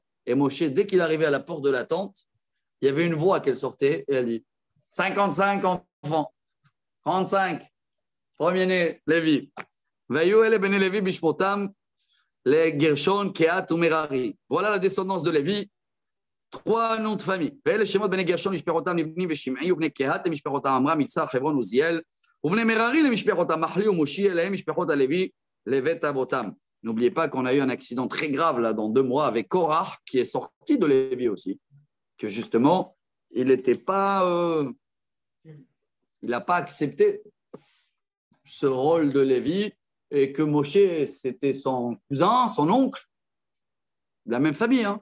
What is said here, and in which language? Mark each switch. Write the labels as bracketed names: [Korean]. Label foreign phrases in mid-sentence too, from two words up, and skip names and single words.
[French] Et Moshe, dès qu'il arrivait à la porte de la tente, il y avait une voix qu'elle sortait et elle dit, 55 enfants, 35, premier-né, Lévi. [Hebrew] ויהיו אלה בני לוי למשפחתם, [French] les Gershon, Kehat ou Merari. Voilà la descendance de Lévi. 3 noms de famille. [Hebrew] ואלה שמות בני גרשון משפחותם לבני ושמעי ובני קהת למשפחותם עמרם יצחק חברון עוזיאל ובני מררי למשפחותם מחלי ומושי אליהם משפחות הלוי לבית אבותם. [French] N'oubliez pas qu'on a eu un accident très grave là dans 2 mois avec Korach qui est sorti de Lévi aussi, que justement il n'était pas, il n'a pas accepté ce rôle de Lévi et que Moshe c'était son cousin, son oncle, de la même famille, hein.